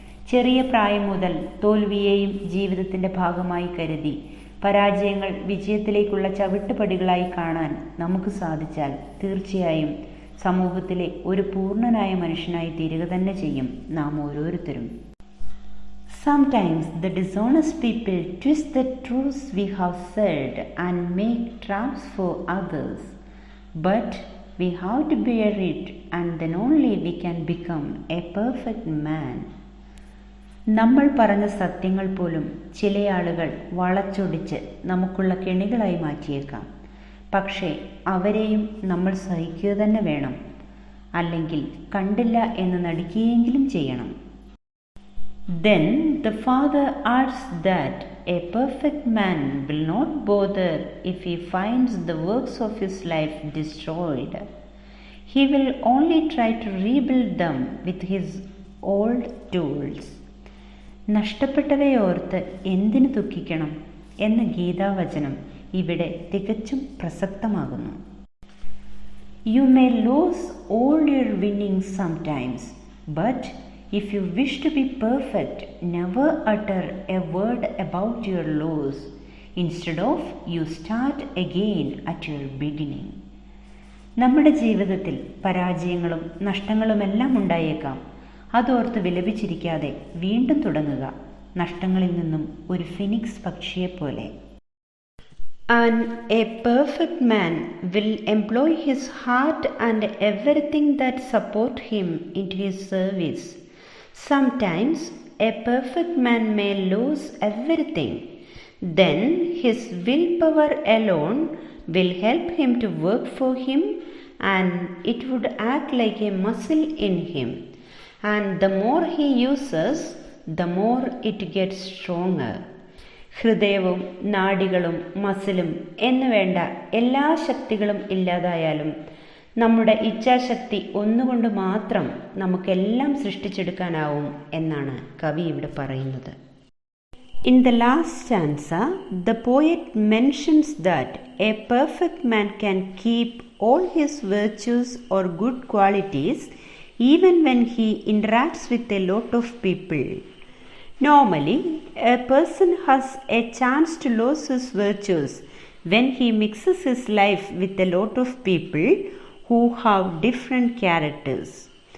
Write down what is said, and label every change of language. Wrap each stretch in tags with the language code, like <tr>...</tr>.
<ml>ചെറിയ പ്രായം മുതൽ തോൽവിയെയും ജീവിതത്തിൻ്റെ ഭാഗമായി കരുതി പരാജയങ്ങൾ വിജയത്തിലേക്കുള്ള ചവിട്ടുപടികളായി കാണാൻ നമുക്ക് സാധിച്ചാൽ തീർച്ചയായും സമൂഹത്തിലെ ഒരു പൂർണ്ണനായ മനുഷ്യനായി തീരുക തന്നെ ചെയ്യും നാം ഓരോരുത്തരും.</ml> <en>Sometimes the dishonest people twist the truths we have said and make traps for others. But we have to bear it, and then only we can become a perfect man.</en> <ml>നമ്മൾ പറഞ്ഞ സത്യങ്ങൾ പോലും ചില ആളുകൾ വളച്ചൊടിച്ച് നമുക്കുള്ള കെണികളായി മാറ്റിയേക്കാം. പക്ഷേ അവരെയും നമ്മൾ സഹിക്കുക തന്നെ വേണം, അല്ലെങ്കിൽ കണ്ടില്ല എന്ന് നടിക്കുകയെങ്കിലും ചെയ്യണം.</ml> <en>Then the father adds that a perfect man will not bother if he finds the works of his life destroyed. He will only try to rebuild them with his old tools.</en> <ml>നഷ്ടപ്പെട്ടവയോർത്ത് എന്തിനു ദുഃഖിക്കണം എന്ന ഗീതാവചനം ഇവിടെ തികച്ചും പ്രസക്തമാകുന്നു.</ml> <en>You may lose all your winnings sometimes, but if you wish to be perfect, never utter a word about your loss. Instead of, you start again at your beginning.</en> <ml>നമ്മുടെ ജീവിതത്തിൽ പരാജയങ്ങളും നഷ്ടങ്ങളുമെല്ലാം ഉണ്ടായേക്കാം. അതോർത്ത് വിലപിച്ചിരിക്കാതെ വീണ്ടും തുടങ്ങുക, നഷ്ടങ്ങളിൽ നിന്നും ഒരു phoenix പക്ഷിയെപ്പോലെ.</ml> <en>And a perfect man will employ his heart and everything that support him into his service. Sometimes a perfect man may lose everything. Then his willpower alone will help him to work for him, and it would act like a muscle in him. And the more he uses, the more it gets stronger.</en> <ml>ഹൃദയവും നാഡികളും മസിലും എന്ന് വേണ്ട എല്ലാ ശക്തികളും ഇല്ലാതായാലും നമ്മുടെ ഇച്ഛാശക്തി ഒന്നുകൊണ്ട് മാത്രം നമുക്കെല്ലാം സൃഷ്ടിച്ചെടുക്കാനാവും എന്നാണ് കവി ഇവിടെ പറയുന്നത്.</ml> <en>In the last stanza, the poet mentions that a perfect man can keep all his virtues or good qualities even when he interacts with a lot of people. Normally, a person has a chance to lose his virtues when he mixes his life with a lot of people who have different characters.</en>